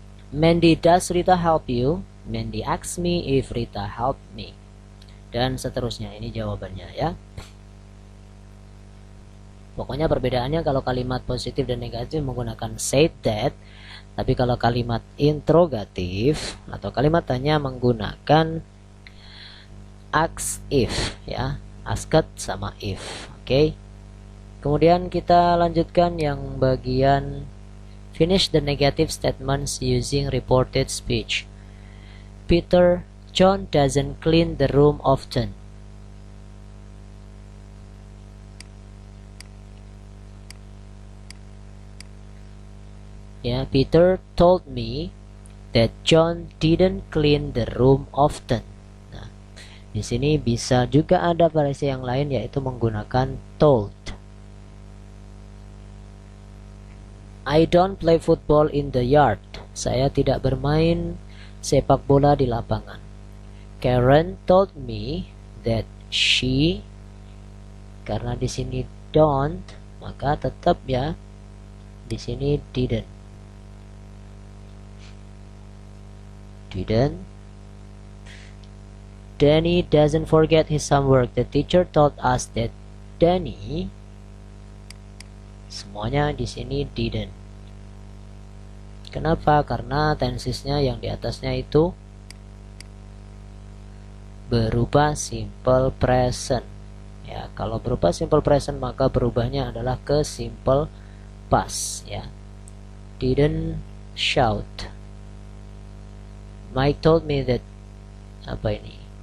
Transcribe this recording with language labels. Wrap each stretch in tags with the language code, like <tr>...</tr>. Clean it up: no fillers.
<en>Mandy, does Rita help you? Mandy asked me if Rita helped me.</en> <id>Dan seterusnya, ini jawabannya ya. Pokoknya perbedaannya kalau kalimat positif dan negatif menggunakan said that, tapi kalau kalimat interrogatif atau kalimat tanya menggunakan ask if, ya, asked sama if. Oke. Kemudian kita lanjutkan yang bagian</id> <en>finish the negative statements using reported speech. Peter, John doesn't clean the room often. Ya, Peter told me that John didn't clean the room often.</en> <id>Nah, di sini bisa juga ada variasi yang lain yaitu menggunakan told.</id> <en>I don't play football in the yard.</en> <id>Saya tidak bermain sepak bola di lapangan.</id> <en>Karen told me that she,</en> <id>karena di sini don't, maka tetap ya di sini didn't.</id> <en>Danny doesn't forget his homework. The teacher told us that Danny,</en> <id>semuanya di sini didn't. Kenapa? Karena tensesnya yang di atasnya itu berupa simple present. Ya, kalau berupa simple present maka berubahnya adalah ke simple past.</id> <en>Ya, didn't shout. Mike told me that,</en> <id>apa ini?</id>